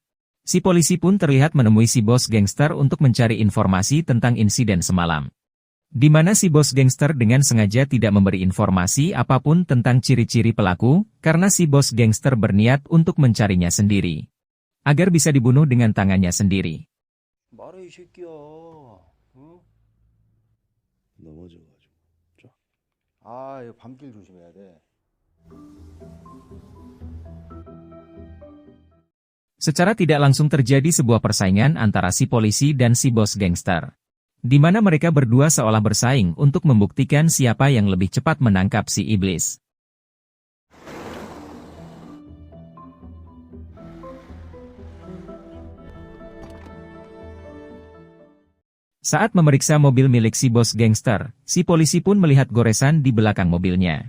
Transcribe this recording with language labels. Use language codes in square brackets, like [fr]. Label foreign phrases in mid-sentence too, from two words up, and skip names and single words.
[id] Si polisi pun terlihat menemui si bos gangster untuk mencari informasi tentang insiden semalam. Di mana si bos gangster dengan sengaja tidak memberi informasi apapun tentang ciri-ciri pelaku, karena si bos gangster berniat untuk mencarinya sendiri. Agar bisa dibunuh dengan tangannya sendiri. [ko] 말해 이 새끼야. 어? 넘어져가지고. 자. 아, 이거 밤길 조심해야 돼. [id] Secara tidak langsung terjadi sebuah persaingan antara si polisi dan si bos gangster. Di mana mereka berdua seolah bersaing untuk membuktikan siapa yang lebih cepat menangkap si iblis. Saat memeriksa mobil milik si bos gangster, si polisi pun melihat goresan di belakang mobilnya.